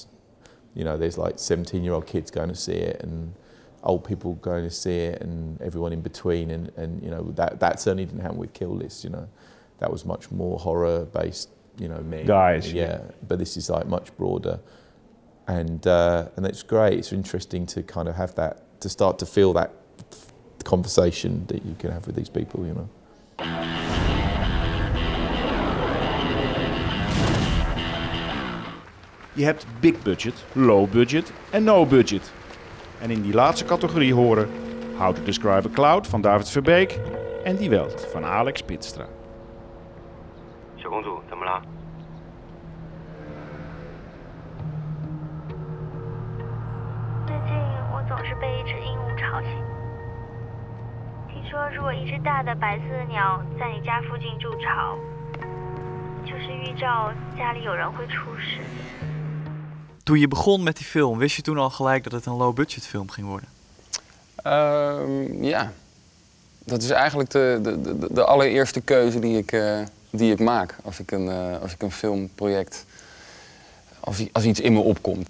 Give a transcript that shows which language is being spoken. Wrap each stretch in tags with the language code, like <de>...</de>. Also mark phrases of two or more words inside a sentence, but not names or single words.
<en>You know, there's like 17-year-old kids going to see it, and old people going to see it, and everyone in between, and you know, that certainly didn't happen with Kill List, you know. That was much more horror-based men. Guys. Yeah, but this is like much broader. And it's great. It's interesting to kind of have that, to start to feel that conversation that you can have with these people,</en> <nl>Je hebt</nl> <en>big budget, low budget</en> <nl>en</nl> <en>no budget.</en> <nl>En in die laatste categorie horen How to Describe a Cloud van David Verbeek en Die Welt van Alex Pitstra.</nl> <zh>小公主，怎么了？最近我总是被一只鹦鹉吵醒。听说，如果一只大的白色的鸟在你家附近筑巢，就是预兆家里有人会出事。</zh> <nl>Toen je begon met die film, wist je toen al gelijk dat het een low-budget film ging worden? Ja. Dat is eigenlijk de allereerste keuze die ik maak als ik een filmproject, als iets in me opkomt.</nl>